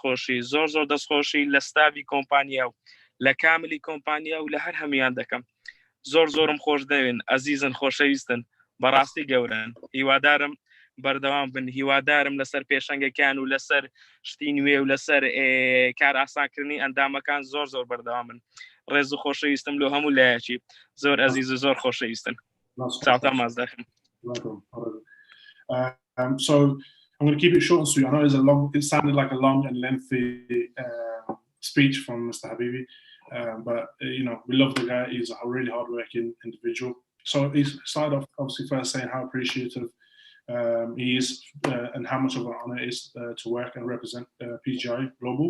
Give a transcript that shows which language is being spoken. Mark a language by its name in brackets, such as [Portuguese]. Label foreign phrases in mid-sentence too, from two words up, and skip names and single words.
[Central Kurdish] دەستخۆشی لە ستافی کۆمپانیا و لە کاملی کۆمپانیا و لە هەر هەمویان دەکەم زۆرم خۆش دەوێن ئەزیزن خۆشەویستن بەڕاستی گەورن هیوادارم بەردەوام بن هیوادارم لەسەر پێشەنگەکان و لەسەر شتی نوێ و لەسەر کار ئاسانکردنی ئەندامەکان زۆر بەردەوامن ڕێز و خۆشەویستم لۆ هەموو لایەکی زۆر ئەزیز و زۆر خۆشەویستن چاوتان ماز دەخم [English] So I'm going to keep it short and sweet. I know it sounded like a long and lengthy speech from Mr. Habibi, but you know, we love the guy. He's a really hardworking individual. So he started off obviously first saying how appreciative he is and how much of an honor it is to work and represent PGI Global.